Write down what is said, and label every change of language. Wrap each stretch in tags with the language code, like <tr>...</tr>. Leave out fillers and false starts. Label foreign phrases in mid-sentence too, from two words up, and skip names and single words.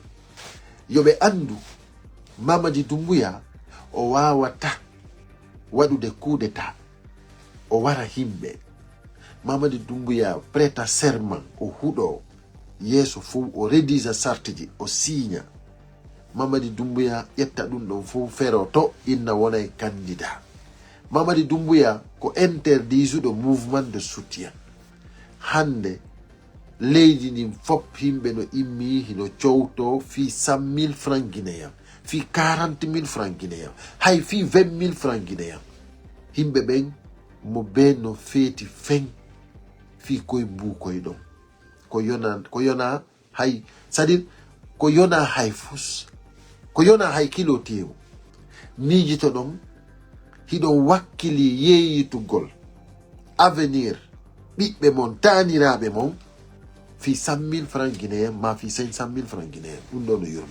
<ff>Yoɓe andu Mamadi Doumbouya o wawata waɗude</ff> <fr>coup d'état</fr> <ff>o wara himɓe. Mamadi Doumbouya</ff> <fr>prêta serment</fr> <ff>o huɗo yeeso fou o rédisa sartiji o signa. Mamadi Doumbouya ƴetta ɗum ɗon fou fero to inna wonay candidat. Mamadi Doumbouya ko interdisuɗo</ff> <fr>mouvement de soutien.</fr> <ff>Hande leydi ndin fop himɓe no immi hino cowto fi 100 000</ff> <fr>francs guinéen,</fr> <ff>fi 40 000</ff> <fr>francs guinéen,</fr> <ff>hay fi 20 000</ff> <fr>francs guinéen.</fr> <ff>Himɓe ɓen mo be no feeti fen fi koye mbukoye ɗon ko yona hay c'est-à-dire ko yona hay fus ko yona hay kilo tewu miijito ɗon hiɗon wakkili yeeyitugol avenir ɓiɓɓe mon taniraɓe mon fi 100 000</ff> <fr>francs guinéen</fr> <ff>ma fi 500 000</ff> <fr>francs guinéen</fr> <ff>ɗum ɗo no yurmi.</ff>